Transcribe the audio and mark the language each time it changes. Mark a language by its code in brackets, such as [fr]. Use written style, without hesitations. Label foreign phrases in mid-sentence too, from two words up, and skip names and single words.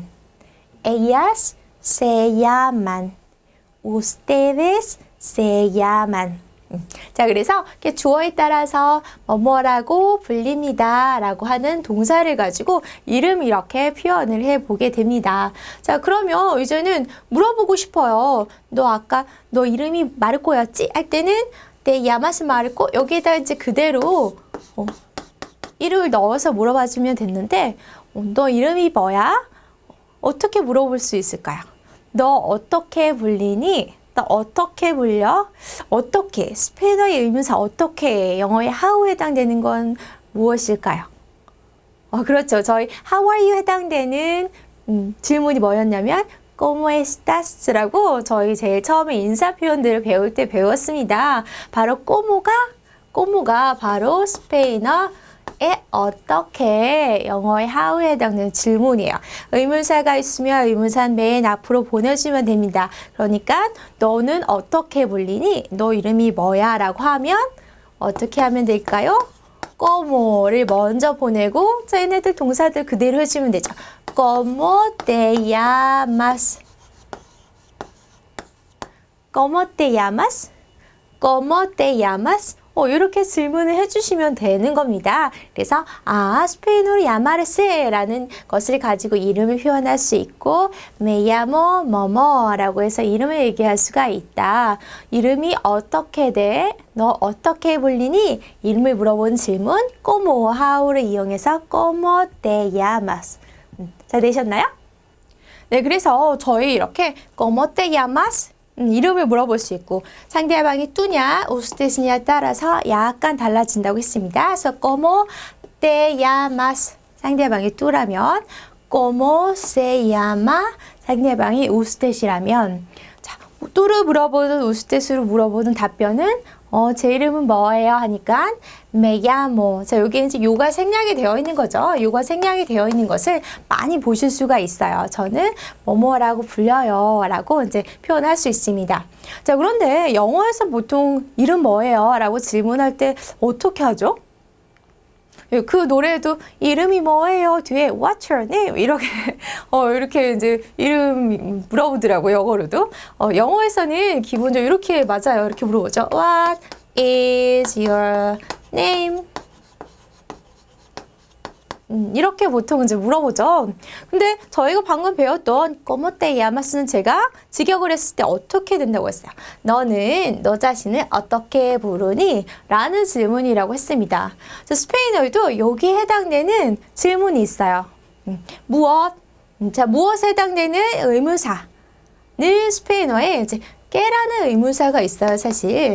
[es] Ellas se llaman. Ustedes se llaman. [ko] 자, 그래서 이렇게 주어에 따라서 뭐뭐라고 불립니다 라고 하는 동사를 가지고 이름 이렇게 표현을 해보게 됩니다. 자, 그러면 이제는 물어보고 싶어요. 너 이름이 마르코였지? 할 때는 [es] te llamas Marco. [ko] 여기에다 이제 그대로 이름을 넣어서 물어봐주면 됐는데 너 이름이 뭐야? 어떻게 물어볼 수 있을까요? 너 어떻게 불리니? 어떻게 불려? 어떻게? 스페인어의 의문사 어떻게? 영어의 how에 해당되는 건 무엇일까요? 그렇죠. 저희 [en] how are you [ko] 해당되는 질문이 뭐였냐면 [es] ¿Cómo estás? [ko] 라고 저희 제일 처음에 인사 표현들을 배울 때 배웠습니다. 바로 꼬모가 바로 스페인어 어떻게 영어의 how에 해당되는 질문이에요. 의문사가 있으면 의문사 맨 앞으로 보내주면 됩니다. 그러니까 너는 어떻게 불리니? 너 이름이 뭐야? 라고 하면 어떻게 하면 될까요? ¿Cómo를 먼저 보내고 자, 얘네들 동사들 그대로 해주면 되죠. [es] ¿Cómo te llamas? ¿Cómo te llamas? ¿Cómo te llamas? [ko] 이렇게 질문을 해주시면 되는 겁니다. 그래서 스페인어로 llamarse라는 것을 가지고 이름을 표현할 수 있고 [es] me llamo [ko] 뭐뭐라고 해서 이름을 얘기할 수가 있다. 이름이 어떻게 돼? 너 어떻게 불리니? 이름을 물어보는 질문 como, how를 이용해서 [es] como te llamas. [ko] 잘 되셨나요? 네, 그래서 저희 이렇게 [es] como te llamas? [ko] 이름을 물어볼 수 있고 상대방이 뚜냐, 우스테스냐에 따라서 약간 달라진다고 했습니다. 그래서 [es] como te llamas [ko] 상대방이 뚜라면 [es] como se llama [ko] 상대방이 우스테시라면 자, 뚜를 물어보든 우스테스로 물어보든 답변은 제 이름은 뭐예요? [es] 하니까 me llamo. [ko] 자, 여기 이제 요가 생략이 되어 있는 거죠. 요가 생략이 되어 있는 것을 많이 보실 수가 있어요. 저는 뭐뭐라고 불려요. 라고 이제 표현할 수 있습니다. 자, 그런데 영어에서 보통 이름 뭐예요? 라고 질문할 때 어떻게 하죠? 그 노래에도 이름이 뭐예요? [en] 뒤에 What's your name? [ko] 이렇게 이제 이름 물어보더라고요. 영어로도. 영어에서는 기본적으로 이렇게 맞아요. 이렇게 물어보죠. [en] What is your name? [ko] 이렇게 보통 이제 물어보죠. 근데 저희가 방금 배웠던 [es] como te llamas [ko] 는 제가 직역을 했을 때 어떻게 된다고 했어요? 너는 너 자신을 어떻게 부르니? 라는 질문이라고 했습니다. 스페인어에도 여기에 해당되는 질문이 있어요. 무엇? 자, 무엇에 해당되는 의문사는 스페인어에 이제 깨라는 의문사가 있어요, 사실.